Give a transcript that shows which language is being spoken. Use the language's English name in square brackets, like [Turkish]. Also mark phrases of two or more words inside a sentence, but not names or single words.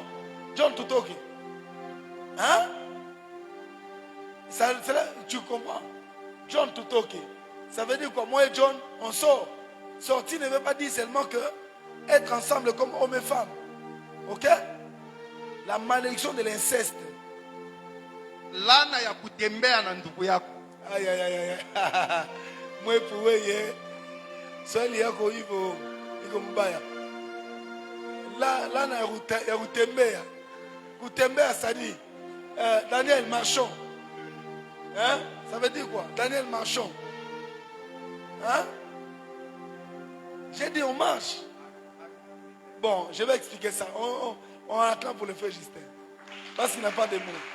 [French] John Tutoke. Hein? Tu comprends? John Tutoke. Ça veut dire quoi? Moi et John, on sort. Sortir ne veut pas dire seulement que être ensemble comme homme et femme. Ok? La malédiction de l'inceste. [Swahili] Lana ya kutembea na ndugu yako. [French] Aïe aïe aïe. Moi pour ye. [Swahili] Swali yako hivyo iko mbaya. Lana ya kutembea. [French] Kutembea ça dit Daniel Marchand. Hein? Ça veut dire quoi? Daniel Marchand. Hein? J'ai dit on marche. Bon, je vais expliquer ça. On attend pour le frère Justin. Parce qu'il n'a pas de mots.